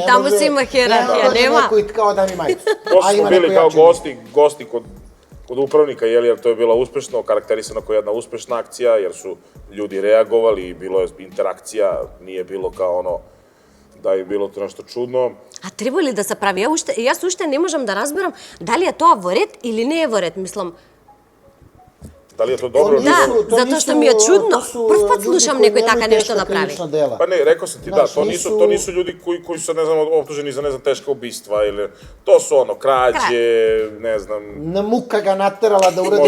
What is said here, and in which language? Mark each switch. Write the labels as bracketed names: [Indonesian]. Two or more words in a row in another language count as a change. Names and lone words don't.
[Macedonian] Значи, тамо си има хиерархија, нема? [Serbian] Neko i kao da mi majicu. To su bili kao gosti kod upravnika, jer to je bila uspešno, karakterisana kao jedna uspešna akcija, jer su ljudi reagovali i bilo je interakcija, nije bilo kao ono da je bilo to nešto čudno. [Macedonian] А треба ли да се прави? Јас уште не можам да разберам дали е тоа во ред или не е во ред, мислам. [Serbian] Da li je to dobro? Da, zato što mi je čudno. [Macedonian] Прв пут слушам некој така нешто да прави. [Serbian] Pa ne, rekao sam ti, da, to nisu ljudi koji su, ne znam, optuženi za, ne znam, teška ubistva ili... To su krađe, ne znam... Muka ga naterala da uradi